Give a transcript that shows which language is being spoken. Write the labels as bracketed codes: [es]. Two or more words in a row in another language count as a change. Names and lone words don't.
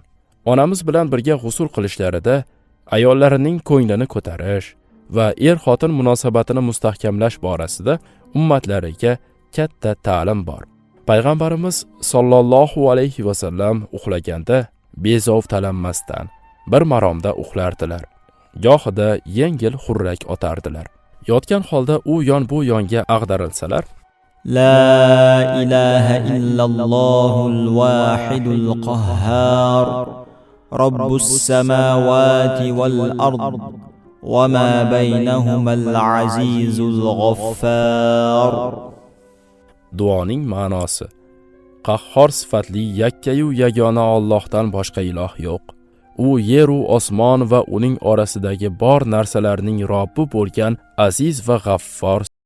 [uz] Onamiz bilan birga g'usul qilishlarida ayollarining ko'nglini ko'tarish va er-xotin munosabatini mustahkamlash borasida ummatlariga katta ta'lim bor. Payg'ambarimiz [ar] صلى الله عليه وسلم [uz] uxlaganda bezov talanmasdan bir maromda uxlardilar. Gohida yengil xurrak otardilar. Yotgan holda u yon bu yonga ag'darilsalar, [ar] لا إله إلا الله الواحد القهار، رب السماوات والأرض, وما بينهما العزيز الغفار. [uz] Duoning ma'nosi: Qahhor sifatli yakkayu yagona Allohdan boshqa iloh yo'q. U yer u osmon va uning orasidagi bor narsalarning Robbi bo'lgan aziz va g'affor.